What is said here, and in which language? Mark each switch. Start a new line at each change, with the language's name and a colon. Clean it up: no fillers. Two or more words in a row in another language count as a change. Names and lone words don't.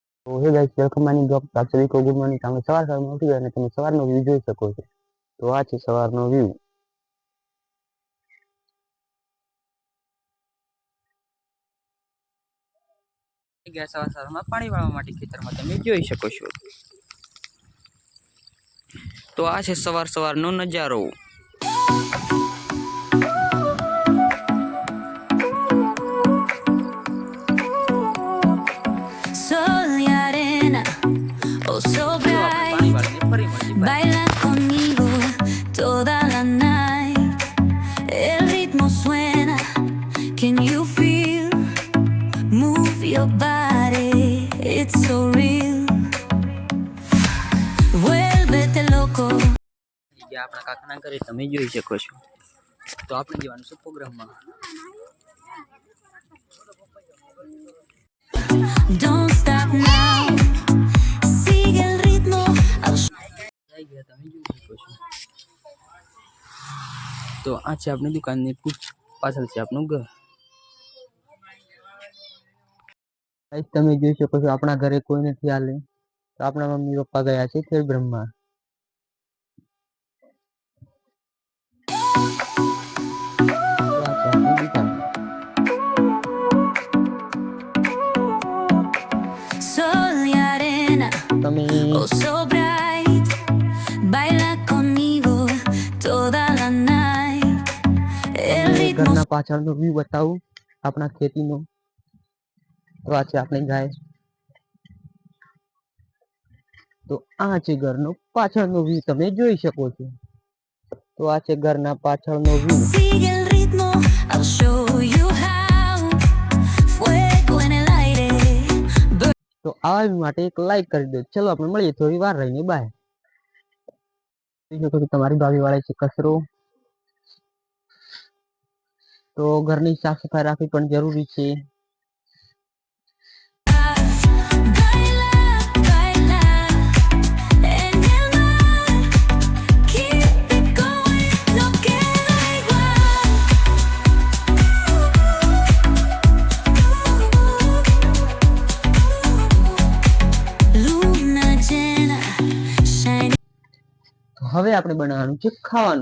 English: तो hey guys welcome my new blog.
Hindi: आप सभी को
English: good morning.
Gujarati: તમે સવારમાં ઉઠી ગયા અને તમે સવારનો વ્યૂ જોઈ શકો છો। તો આ છે સવારનો વ્યૂ। સવારમાં પાણી વાળવા માટે ખેતરમાં તમે જોઈ શકો છો। તો આ છે સવારનો નજારો।
Spanish: Sol y arena,
English: oh so bright,
Spanish: baila conmigo toda la night. El ritmo suena,
English: can you feel? Move your body, it's so real.
Spanish: Vuélvete loco.
Gujarati: આપણા કાકાના ઘરે તમે જોઈ શકો છો। તો આપણે જવાનું છે પ્રોગ્રામમાં।
English: Don't stop now.
Spanish: Sigue el ritmo.
Gujarati: આવી ગયા તમે જોઈ શકો છો। તો આ છે આપણી દુકાનની પાછળ છે આપણું ઘર। ગાઈસ તમે જોઈ શકો છો આપણા ઘરે કોઈ નથી હાલે। તો આપણા મમ્મી પપ્પા ગયા છે ખેડ બ્રહ્મા।
Spanish: Sol y arena,
Gujarati: તમે
English: oh so bright,
Spanish: baila conmigo toda la night. El ritmo
Gujarati: ઘરના પાછળનો વ્યૂ બતાવું આપણા ખેતીનો। તો આ છે આપણી ગાય। તો આ છે ઘરનો પાછળનો વ્યૂ તમે જોઈ શકો છો। તો આ છે ઘરના પાછળનો વ્યૂ।
Spanish: sigue el ritmo,
English: I'll show you how.
Spanish: Fuego en el aire.
Gujarati: તો આવા વ્યૂ માટે એક લાઈક કરી દો। ચલો આપણે મળીએ થોડી વાર રહીને। બાય। જોઈ શકો છો તમારી ભાભી વાળે છે કચરો। તો ઘરની સાફ સફાઈ રાખવી પણ જરૂરી છે।
Spanish: Baila, baila en el mar.
English: Keep it going,
Spanish: no queda igual. Luna llena,
English: shining.
Gujarati: તો હવે આપણે બનાવવાનું છે ખાવાનું।